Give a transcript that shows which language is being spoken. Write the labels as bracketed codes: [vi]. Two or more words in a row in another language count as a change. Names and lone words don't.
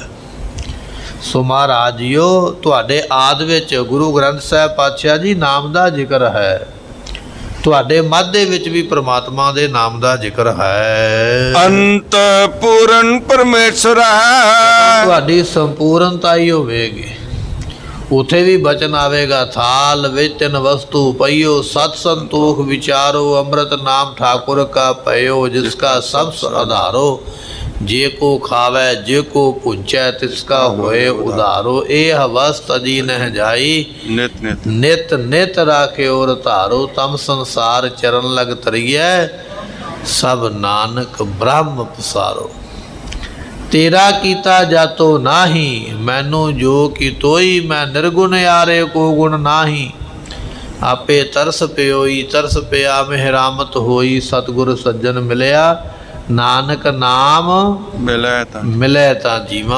[pa] ਸੋ ਮਹਾਰਾਜ ਜੀਓ ਤੁਹਾਡੇ ਆਦ ਵਿੱਚ ਗੁਰੂ ਗ੍ਰੰਥ ਸਾਹਿਬ ਪਾਤਸ਼ਾਹ ਜੀ ਨਾਮ ਦਾ ਜ਼ਿਕਰ ਹੈ, ਤੁਹਾਡੇ ਮੱਧ ਦੇ ਵਿੱਚ ਵੀ ਪ੍ਰਮਾਤਮਾ ਦੇ ਨਾਮ ਦਾ ਜ਼ਿਕਰ ਹੈ। ਅੰਤ ਪੂਰਨ ਪਰਮੇਸ਼ਰ ਹੈ। ਤੁਹਾਡੀ ਸੰਪੂਰਨਤਾ ਹੀ ਹੋਵੇਗੀ। ਉੱਥੇ ਵੀ ਬਚਨ ਆਵੇਗਾ ਥਾਲ ਵਿੱਚ 3 ਵਸਤੂ ਪਈਓ ਸਤ ਸੰਤੋਖ ਵਿਚਾਰੋ ਅੰਮ੍ਰਿਤ ਨਾਮ ਠਾकुर का पयो जिसका सब आधारो जे को खावे जे को पुंचै तिसका होए उधारो ए हवस तजी नह जाई ਨਿਤ ਨਿਤ नित नित राखे और धारो तम संसार चरण लग तरिए सब नानक ब्रह्म पसारो। ਤੇਰਾ ਕੀਤਾ ਜਾਤੋ ਨਾਹੀ, ਮੈਨੂੰ ਜੋ ਕੀਤੋਈ ਮੈਂ ਨਿਰਗੁਣ ਯਾਰੇ ਕੋ ਗੁਣ ਨਾਹੀ। ਆਪੇ ਤਰਸ ਪਿਓਈ ਤਰਸ ਪਿਆ ਮਿਹਰਾਮਤ ਹੋਈ, ਸਤਿਗੁਰ ਸੱਜਣ ਮਿਲਿਆ ਨਾਨਕ ਨਾਮ ਮਿਲੇ ਤਾਂ ਜੀਵਾਂ।